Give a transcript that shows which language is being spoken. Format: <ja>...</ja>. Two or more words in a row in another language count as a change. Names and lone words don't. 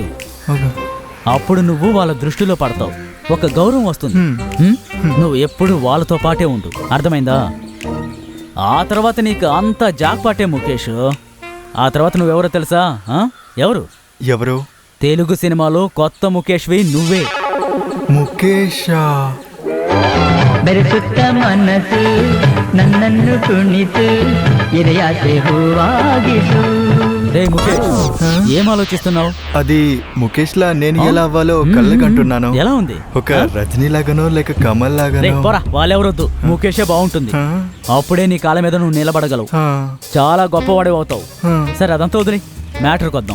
<te>అప్పుడు నువ్వు వాళ్ళ దృష్టిలో పడతావు, ఒక గౌరవం వస్తుంది. నువ్వు ఎప్పుడు వాళ్ళతో పాటే ఉండు, అర్థమైందా? ఆ తర్వాత నీకు అంత జాక్పాటే ముఖేష్. ఆ తర్వాత నువ్వెవరో తెలుసా? ఎవరు? తెలుగు సినిమాలో కొత్త ముఖేష్వి నువ్వే. ముఖేషా?</te> <kn>ಬೆರೆಸುತ್ತ ಮನಸ್ಸು ನನ್ನನ್ನು ಕುಣಿತು ಎದೆಯಾಸೆ ಹೂವಾಗಿಸು.</kn> <te>ముఖేష్, ఏం ఆలోచిస్తున్నావు? అది ముఖేష్ లా నేను ఎలా అవ్వాలో కళ్ళకంటున్నాను. ఎలా ఉంది? ఒక రజనీ లాగానో లేక కమల్ లాగానో? వాళ్ళెవరొద్దు, ముఖేషే బాగుంటుంది. అప్పుడే నీ కాళ్ళ మీద నువ్వు నిలబడగలవు, చాలా గొప్పవాడే అవుతావు. సరే, అదంతా వదిలి మ్యాటర్కి వద్దాం.</te>